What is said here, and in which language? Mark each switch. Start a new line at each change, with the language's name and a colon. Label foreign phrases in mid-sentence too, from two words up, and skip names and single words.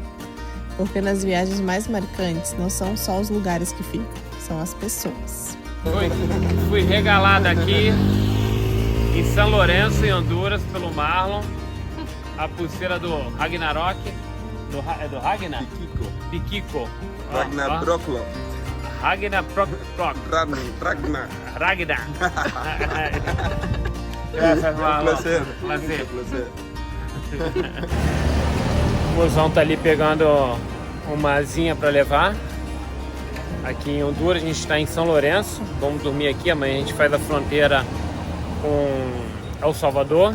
Portuguese: Porque nas viagens mais marcantes não são só os lugares que ficam, são as pessoas. Fui regalado aqui em São Lourenço, em Honduras, pelo Marlon. A pulseira do Ragnarok. É do Ragnar? Piquico. Ragnar Broklo. Ragnar Ragnar. Ragnar. Graças, Marlon. Prazer. Prazer. O mozão tá ali pegando uma asinha para levar. Aqui em Honduras, a gente está em São Lourenço. Vamos dormir aqui. Amanhã a gente faz a fronteira com El Salvador.